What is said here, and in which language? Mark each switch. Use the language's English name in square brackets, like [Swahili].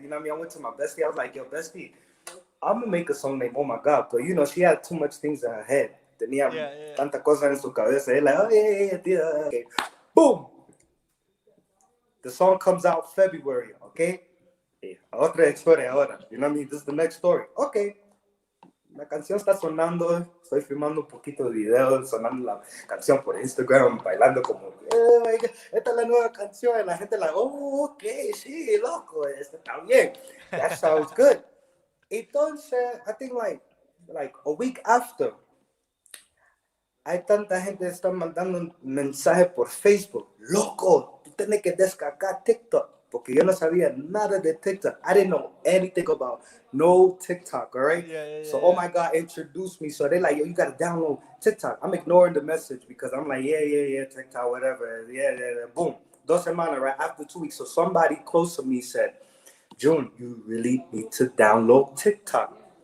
[English] You know what I mean? I went to my bestie. I was like, yo, bestie, I'm going to make a song named Oh My God. But, you know, she had too much things in her head. [Spanish] Tenía tanta cosa en su cabeza. [English] They're like, oh, yeah, yeah. Okay. Boom. The song comes out February, okay? [Spanish] Otra historia ahora. [English] You know what I mean? This is the next story. Okay. [Spanish] La canción está sonando. Estoy filmando un poquito de video, sonando la canción por Instagram, bailando como, esta es la nueva canción. Y la gente like, oh, okay, sí, loco, está bien. [English] That sounds good. [Spanish] Entonces, [English] I think like a week after, [Spanish] hay tanta gente que está mandando un mensaje por Facebook. Loco, tú tienes que descargar TikTok. Porque yo no sabía nada de TikTok. [English] I didn't know anything about no TikTok, all right? So, oh my God, introduced me. So they're like, yo, you got to download TikTok. I'm ignoring the message because I'm like, yeah, TikTok, whatever. Yeah. Boom. [Spanish] 2 semanas, [English] right? After 2 weeks. So somebody close to me said, June, you really need to download TikTok.